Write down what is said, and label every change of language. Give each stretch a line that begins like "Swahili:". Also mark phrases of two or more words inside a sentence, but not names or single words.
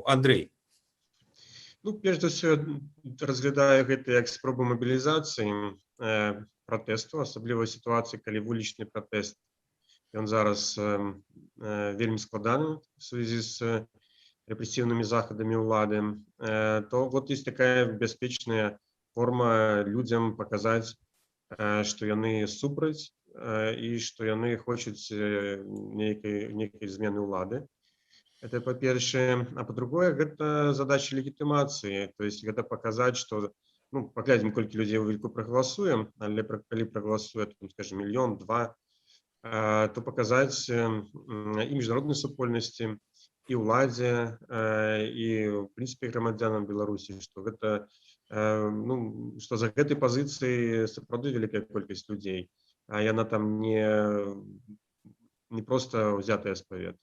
Belarusian: Андрей. Ну, перш за ўсё, разглядаю гэта як спробу мабілізацыі пратэсту, асабліва ў сітуацыі, калі вулічны пратэст, ён зараз вельмі складаны
Russian: в связи з репрессивными
Belarusian: заходами улады,
Russian: то вот есть такая
Belarusian: бяспечная форма людям
Russian: показать, что
Belarusian: яны супраць и что яны хочуць некай змены улады. Это по-першае. А по-другое, гэта задача легітымацыі,
Russian: то есть
Belarusian: гэта показать, что, ну, паглядзім, колькі людзей у выніку прагаласуе, але калі прагаласуе, скажем, 1, 2 мільёны, то показать і міжнароднай супольнасці, і ўладзе, і, в прынцыпе, грамадзянам Беларусі, што гэта, ну, што за гэтай пазіцыі сапраўды вялікая колькасць людзей, а яна там не проста ўзятая з паветра.